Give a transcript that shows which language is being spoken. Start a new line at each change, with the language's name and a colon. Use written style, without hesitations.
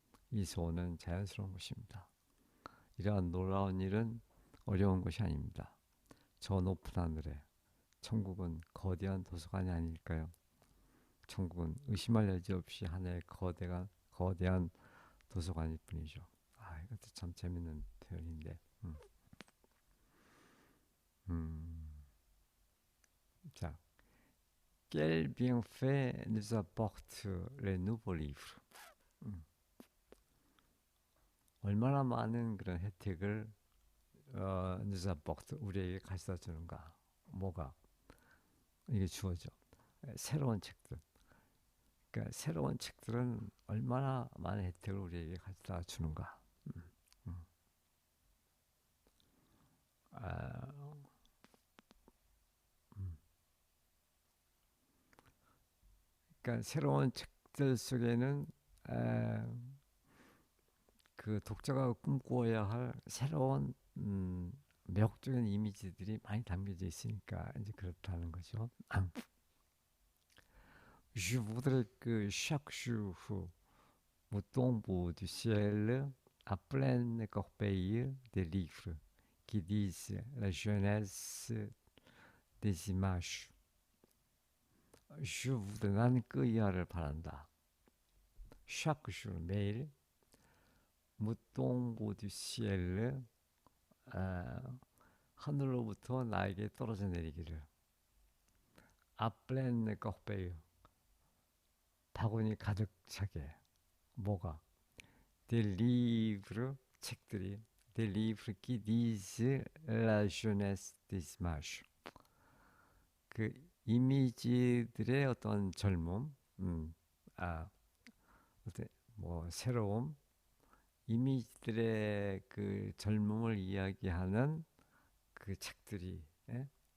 Korean: 이 소원은 자연스러운 것입니다. 이러한 놀라운 일은 어려운 것이 아닙니다. 저 높은 하늘에 천국은 거대한 도서관이 아닐까요? 천국은 의심할 여지 없이 하나의 거대한 도서관일 뿐이죠. 이것도 참 재밌는 표현인데.
French: 음, 자, Quel bienfait nous apporte les nouveaux livres?
Korean: 음, 얼마나 많은 그런 혜택을
French: nous apporte
Korean: 우리에게 가져다 주는가? 뭐가? 이게 주어져. 새로운 책들. 그러니까 새로운 책들은 얼마나 많은 혜택을 우리에게 가져다 주는가? 음. 아, 음. 그러니까 새로운 책들 속에는 에, 그 독자가 꿈꾸어야 할 새로운 매혹적인 이미지들이 많이 담겨져 있으니까 이제 그렇다는 거죠.
French: Je voudrais que chaque jour me tombe du ciel à pleine corbeille des livres qui disent la jeunesse des images. Je voudrais
Korean: 나는 그 이하를 바란다.
French: chaque jour 매일 me tombe du ciel
Korean: 하늘로부터 나에게 떨어져 내리기를. 아플렌 꺽베유 바구니 가득 차게. 뭐가?
French: Des livres 책들이. Des livres qui disent la jeunesse des images.
Korean: 그 이미지들의 어떤 젊음, 아, 어떤 뭐 새로움, 이미지들의 그 젊음을 이야기하는 그 책들이 예?